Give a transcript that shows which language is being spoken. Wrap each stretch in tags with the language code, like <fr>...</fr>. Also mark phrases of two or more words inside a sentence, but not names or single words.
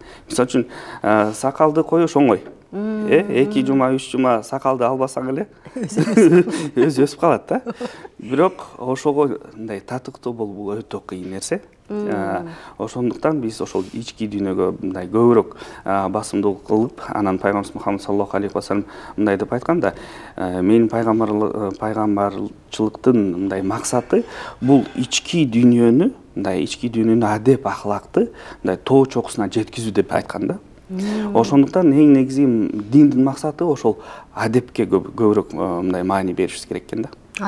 <ky>Мисалы үчүн сакалды коюш оңой. 2 жума, 3 жума сакалды албасаң эле өзү өсүп калат да. Бирок ошого мындай татыктуу болуу өтө кыйын нерсе. Ошондуктан биз ошол ички дүйнөгө мындай көбүрөөк басымдуулук кылып, анан пайгамбарыбыз Мухаммад</ky> <ar>صلى الله عليه وسلم</ar> <ky>мындай деп айтканда, менин пайгамбарчылыктын мындай максаты бул ички дүйнөнү адеп ахлакты мындай тоо чокусуна жеткизүү деп айткан да. Ошондуктан эң негизи диндин максаты ошол адепке көбүрөөк мындай маани беришибиз керек экен да.</ky>